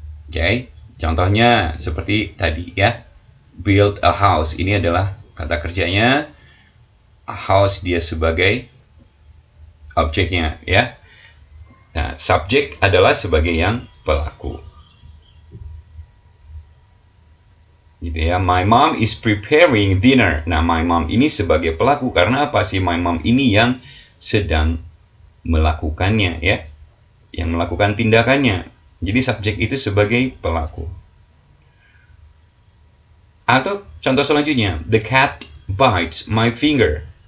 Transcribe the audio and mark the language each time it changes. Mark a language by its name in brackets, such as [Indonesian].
[Indonesian] Oke, contohnya seperti tadi ya, [English] build a house. [Indonesian] Ini adalah kata kerjanya, a house dia sebagai objeknya ya. Nah, subjek adalah sebagai yang pelaku. Gitu ya, [English] my mom is preparing dinner. [Indonesian] Nah, my mom ini sebagai pelaku karena apa sih? My mom ini yang sedang melakukannya ya, yang melakukan tindakannya. Jadi subjek itu sebagai pelaku. Atau contoh selanjutnya, [English] the cat bites my finger.